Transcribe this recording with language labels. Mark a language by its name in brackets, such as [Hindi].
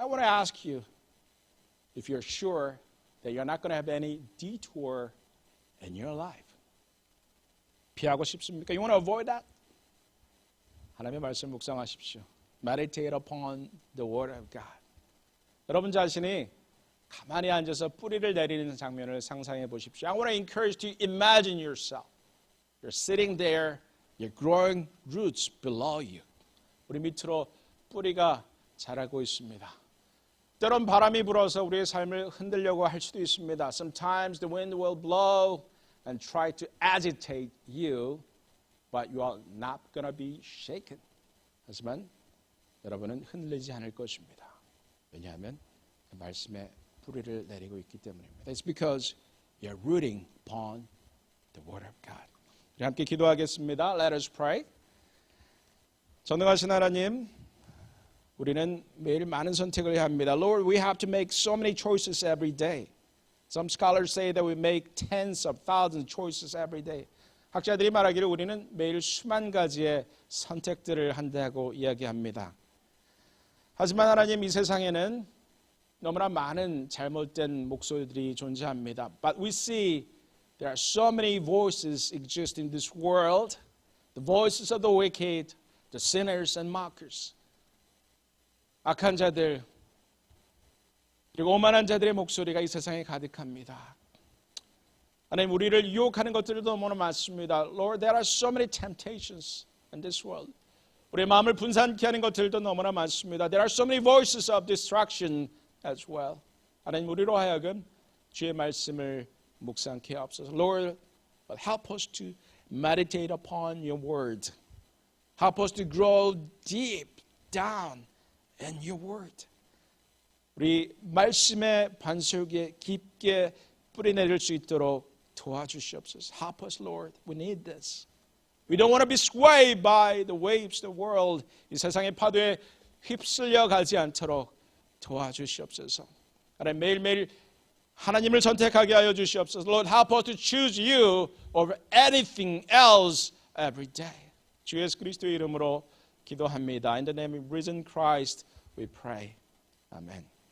[English] I want to ask you if you're sure that you're not going to have any detour in your life. [Korean] 피하고 싶습니까? [English] You want to avoid that? [Korean] 하나님의 말씀 묵상하십시오. [English] Meditate upon the Word of God. [Korean] 여러분 자신이 가만히 앉아서 뿌리를 내리는 장면을 상상해 보십시오. [English] I want to encourage you to imagine yourself. You're sitting there, you're growing roots below you. [Korean] 우리 밑으로 뿌리가 자라고 있습니다. 때론 바람이 불어서 우리의 삶을 흔들려고 할 수도 있습니다. [English] Sometimes the wind will blow and try to agitate you, but you are not going to be shaken. [Korean] 하지만 여러분은 흔들리지 않을 것입니다. 왜냐하면 말씀에 뿌리를 내리고 있기 때문입니다. [English] It's because you're rooting upon the Word of God. [Korean] 우리 함께 기도하겠습니다. [English] Let us pray. [Korean] 전능하신 하나님, 우리는 매일 많은 선택을 해야 합니다. [English] Lord, we have to make so many choices every day. Some scholars say that we make tens of thousands of choices every day. [Korean] 학자들이 말하기를 우리는 매일 수만 가지의 선택들을 한다고 이야기합니다. 하지만 하나님, 이 세상에는 너무나 많은 잘못된 목소리들이 존재합니다. [English] But we see there are so many voices exist in this world. The voices of the wicked, the sinners and mockers. [Korean] 악한 자들, 그리고 오만한 자들의 목소리가 이 세상에 가득합니다. 하나님, 우리를 유혹하는 것들도 너무나 많습니다. [English] Lord, there are so many temptations in this world. [Korean] 우리의 마음을 분산케 하는 것들도 너무나 많습니다. [English] There are so many voices of distraction as well. [Korean] 하나님, 우리로 하여금 주의 말씀을 묵상케 하옵소서. [English] Lord, help us to meditate upon your word. Help us to grow deep down in your word. [Korean] 우리 말씀의 반석에 깊게 뿌리내릴 수 있도록 도와주시옵소서. [English] Help us, Lord. We need this. We don't want to be swayed by the waves of the world. [Korean] 이 세상의 파도에 휩쓸려 가지 않도록 도와주시옵소서. 하나님, 매일매일 하나님을 선택하게 하여 주시옵소서. [English] Lord, help us to choose you over anything else every day. [Korean] 주 예수 그리스도의 이름으로 기도합니다. [English] In the name of risen Christ, we pray. Amen.